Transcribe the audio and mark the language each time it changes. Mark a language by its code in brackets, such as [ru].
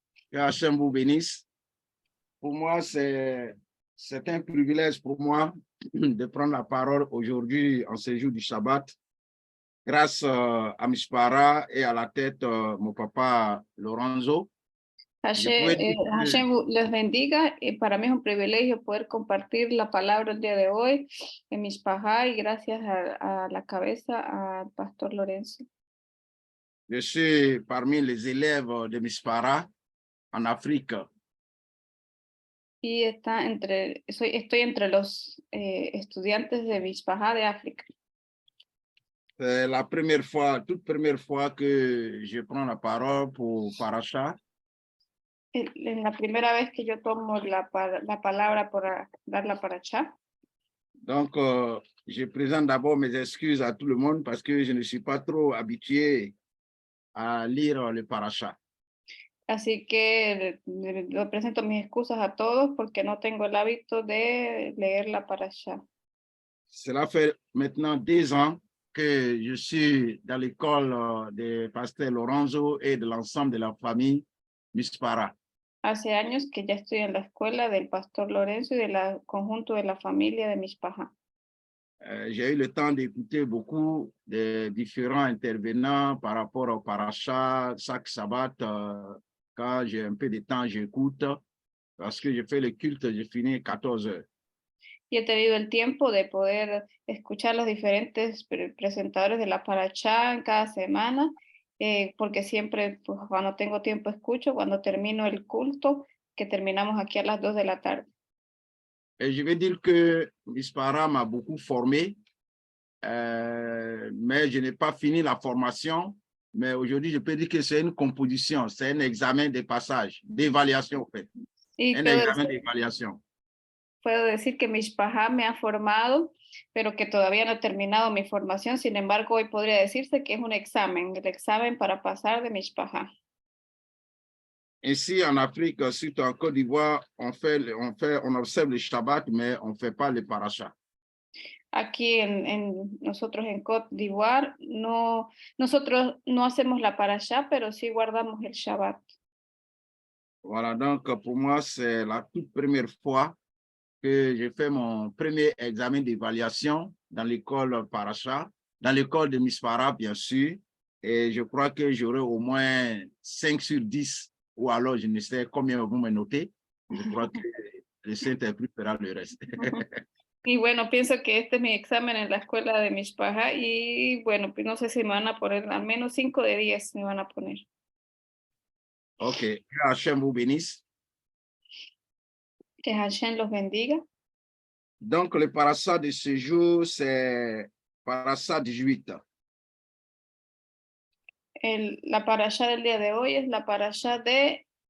[fr] Que Hachem vous bénisse. Pour moi, c'est un privilège pour moi de prendre la parole aujourd'hui en ce jour du Shabbat. Grâce à Mishpara et à la tête mon papa Lorenzo. [es] Hashem les bendiga y para mí es un privilegio poder compartir la palabra el día de hoy en Mishpahá y gracias a la cabeza al pastor Lorenzo. [fr] Je suis parmi les élèves de Mishpara en Afrique. [es] Y estoy entre los estudiantes de Mishpahá de África. [fr] C'est la toute première fois que je prends la parole pour Parasha. [es] Es la primera vez que yo tomo la palabra para dar la paracha. [fr] Donc, je présente d'abord mes excuses à tout le monde parce que je ne suis pas trop habitué à lire le Parasha. [es] Así que le presento mis excusas a todos porque no tengo el hábito de leer la parasha. [fr] Cela fait maintenant 2 ans que je suis dans l'école de pasteur Lorenzo et de l'ensemble de la famille Mishpara. [es] Hace años que ya estoy en la escuela del pastor Lorenzo y del conjunto de la familia de Mishpahá. [fr] J'ai eu le temps d'écouter beaucoup de différents intervenants par rapport au Parasha. Chaque Shabbat, quand j'ai un peu de temps, j'écoute parce que je fais le culte, je finis 14 heures. [es] Y he tenido el tiempo de poder escuchar los diferentes presentadores de la paracha en cada semana, porque siempre pues, cuando tengo tiempo escucho, cuando termino el culto, que terminamos aquí a las 2 de la tarde. [fr] Et je vais dire que Mishpara m'a beaucoup formé, mais je n'ai pas fini la formation. Mais aujourd'hui, je peux dire que c'est une composition, c'est un examen de passage, d'évaluation en fait. Un examen d'évaluation. [es] Puedo decir que Mishpahá me ha formado, pero que todavía no he terminado mi formación. Sin embargo, hoy podría decirse que es un examen, el examen para pasar de Mishpahá. [fr] Ici, en Afrique, surtout en Côte d'Ivoire, on observe le Shabbat, mais on ne fait pas le Parasha. [es] Aquí nosotros en Côte d'Ivoire, nosotros no hacemos la parasha, pero sí guardamos el Shabbat. [fr] Voilà, donc pour moi, c'est la toute première fois que j'ai fait mon premier examen d'évaluation dans l'école Parasha, dans l'école de Mishpara, bien sûr. Et je crois que j'aurai au moins 5 sur 10, ou alors je ne sais combien vous me notez. Je crois que le Saint-Esprit fera le reste. [es] Y bueno, pienso que este es mi examen en la escuela de Mishpahá y bueno, pues no sé si me van a poner al menos 5 de 10 me van a poner. [fr] Ok, que Hashem vous bénisse. [es] Que Hashem los bendiga. [fr] Donc, le parasha de ce jour, c'est parasha 18. [es] La parasha del día de hoy es la parasha de